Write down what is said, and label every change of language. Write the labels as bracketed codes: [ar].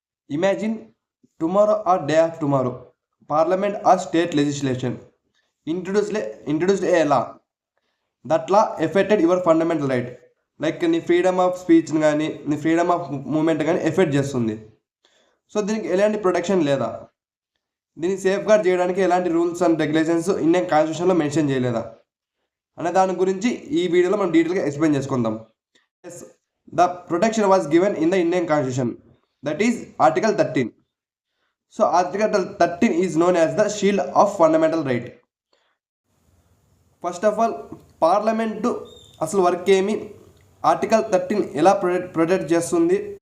[en] Imagine tomorrow or day after tomorrow, Parliament or state legislation introduced a law. That law affected your fundamental right. [te] Like నీ freedom of స్పీచ్ని కానీ నీ freedom of moment కానీ effect చేస్తుంది. So దీనికి ఎలాంటి protection లేదా, దీన్ని safe gourd చేయడానికి ఎలాంటి రూల్స్ అండ్ రెగ్యులేషన్స్ ఇండియన్ కాన్స్టిట్యూషన్లో మెన్షన్ చేయలేదా అనే దాని గురించి ఈ వీడియోలో మనం డీటెయిల్గా ఎక్స్ప్లెయిన్ చేసుకుందాం. [en] Yes, the protection was given in the Indian Constitution, that is Article 13. So Article 13 is known as the shield of fundamental right. First of all, [te] Parliament అసలు వర్క్ ఏమి, ఆర్టికల్ 13 ఎలా ప్రొటెక్ట్ చేస్తుంది?